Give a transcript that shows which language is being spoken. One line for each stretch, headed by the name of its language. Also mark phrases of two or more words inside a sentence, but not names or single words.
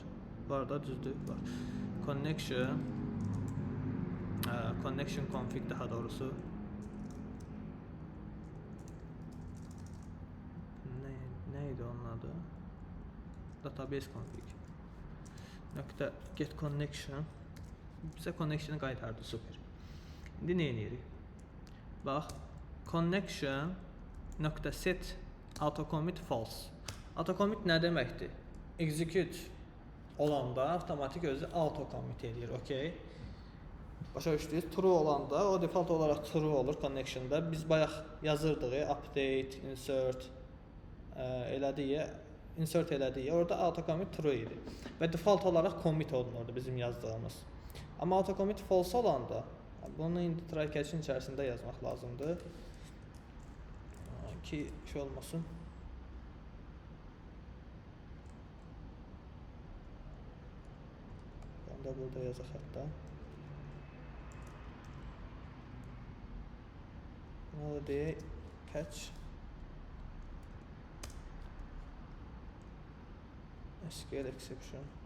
Azerbaijani: Var da düzdür, var.
English: Connection config
Azerbaijani: daha doğrusu. Neydi onun adı?
English: Database config. Nöqtə get connection.
Azerbaijani: Bizə connection'ı qaytardı, super. İndi nə edirik?
English: Bax, connection nöqtə set autocommit false.
Azerbaijani: Autocommit nə deməkdir? Execute olanda avtomatik özü autocommit edir, okey? Başa düşdünüz? True olanda o default olaraq true olur connection'da. Biz bayaq yazırdıq, update, insert elədik. insert elədik. Orada
English: auto commit true
Azerbaijani: idi və default olaraq commit olunurdu bizim yazdığımız. Amma
English: auto commit false
Azerbaijani: olanda bunu indi
English: try catch-in
Azerbaijani: içərisində yazmaq lazımdır ki şey olmasın. Ben de burada yazaq hatta. Buna da deyək
English: catch SQL exception.